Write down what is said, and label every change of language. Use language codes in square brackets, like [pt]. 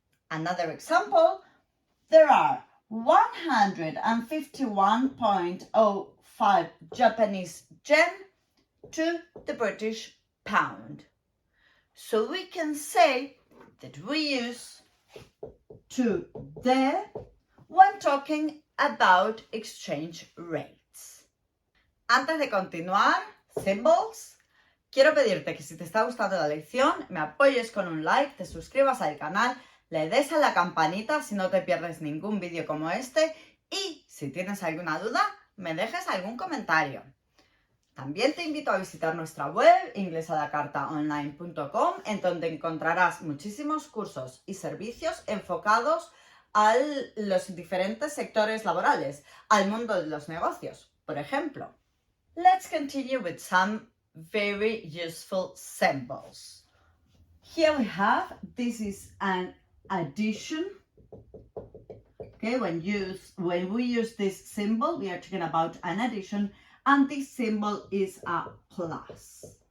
[en] Another example, there are 151.05 Japanese yen to the British pound. So we can say that we use to the when talking about exchange rates. [es] Antes de continuar, symbols, quiero pedirte que si te está gustando la lección, me apoyes con un like, te suscribas al canal, le des a la campanita si no te pierdes ningún vídeo como este y si tienes alguna duda, me dejes algún comentario. También te invito a visitar nuestra web inglesalacartaonline.com, en donde encontrarás muchísimos cursos y servicios enfocados a los diferentes sectores laborales, al mundo de los negocios, por ejemplo. [en] Let's continue with some very useful symbols. Here we have, this is an addition. Okay, when we use this symbol, we are talking about an addition, and this symbol is a plus.